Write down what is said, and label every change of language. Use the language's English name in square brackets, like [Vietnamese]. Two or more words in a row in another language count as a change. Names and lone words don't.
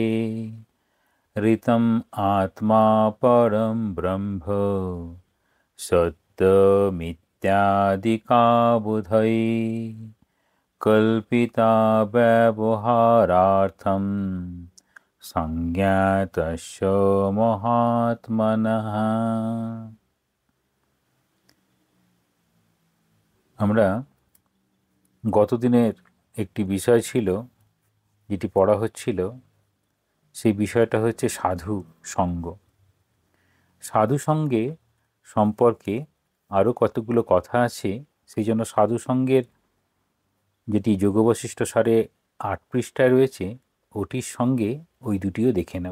[Sanskrit] ऋतम् आत्मा परं ब्रह्म सत्यमित्यादिका बुधै कल्पिता व्यवहारार्थं संज्ञातस्य महात्मनः। [Bangla] আমরা গতদিনের একটি বিষয় ছিল যেটি পড়া হচ্ছিল, সেই বিষয়টা হচ্ছে সাধু সঙ্গ। সাধু সঙ্গে সম্পর্কে আরও কতগুলো কথা আছে, সেই জন্য সাধু সঙ্গের যেটি যোগবশিষ্ঠ সারে ৮ পৃষ্ঠায় রয়েছে, ওটির সঙ্গে ওই দুটিও দেখে নেব।